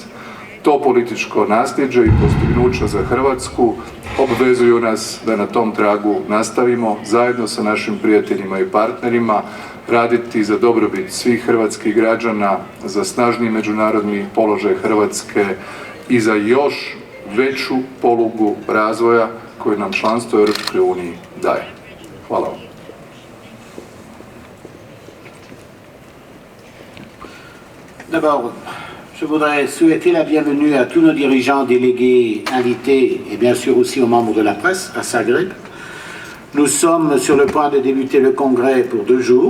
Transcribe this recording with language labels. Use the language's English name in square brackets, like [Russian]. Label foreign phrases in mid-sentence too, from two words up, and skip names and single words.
[Croatian] To političko nasljeđe i postignuća za Hrvatsku obvezuju nas da na tom tragu nastavimo zajedno sa našim prijateljima i partnerima raditi za dobrobit svih hrvatskih građana, za snažniji međunarodni položaj Hrvatske i za još veću polugu razvoja koju nam članstvo u Europskoj uniji daje. Hvala vam. [French] D'abord, je voudrais souhaiter la bienvenue à tous nos dirigeants, délégués, invités et bien sûr aussi aux membres de la presse à Zagreb. Nous sommes sur le point de débuter le congrès pour 2 jours.